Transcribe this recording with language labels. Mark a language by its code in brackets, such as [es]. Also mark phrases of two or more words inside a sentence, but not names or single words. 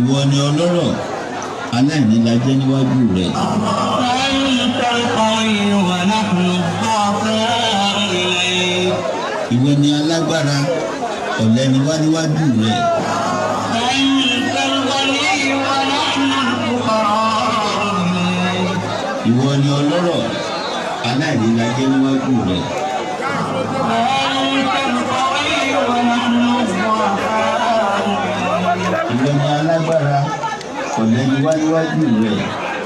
[yo] ni ọlọ́rọ̀ aláìní la jẹ́ níwájú rẹ̀. [ar] أنت القوي ونحن الضعفاء إليك. [yo] Ìwọ ni alágbára ọ̀lẹ ni wá níwájú rẹ̀. [ar] أنت الغني ونحن الفقراء إليك. [yo] Ìwọ ni ọlọ́rọ̀ aláìní la jẹ́ níwájú rẹ̀. [ar] أنت القوي ونحن الضعفاء إليك. [yo] Ìwọ ni alágbára ọ̀lẹ ni wá níwájú rẹ̀.